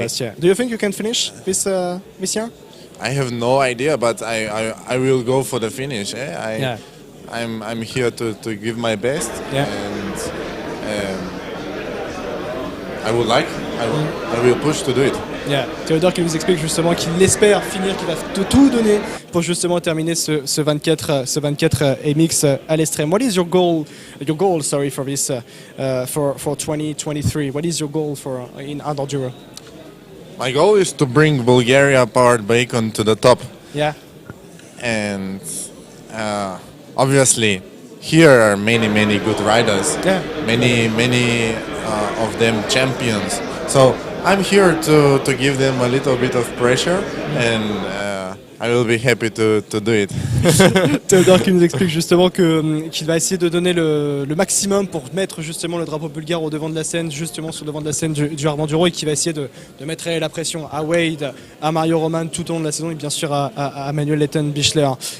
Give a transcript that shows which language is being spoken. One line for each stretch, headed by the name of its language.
English: Last year. Do you think you can finish this year? I have no idea, but I will go for the finish. I'm here to give my best, and I will push to do it.
French: Théodore qui nous explique justement qu'il espère finir, qu'il va tout donner pour justement terminer ce 24 MX à l'Estrem.
English: What is your goal for this for 2023? What is your goal for in hard enduro? My goal is to bring Bulgaria powered bacon to the top. Yeah. And obviously, here are many good riders. Yeah. Many of them champions. So I'm here to give them a little bit of pressure, and I will be happy to do it.
French: Théodore qui nous explique justement qu'il va essayer de donner le maximum pour mettre justement le drapeau bulgare au devant de la scène, justement sur le devant de la scène du hard enduro, et qui va essayer de mettre la pression à Wade, à Mario Roman tout au long de la saison, et bien sûr à Manuel Letten-Bichler.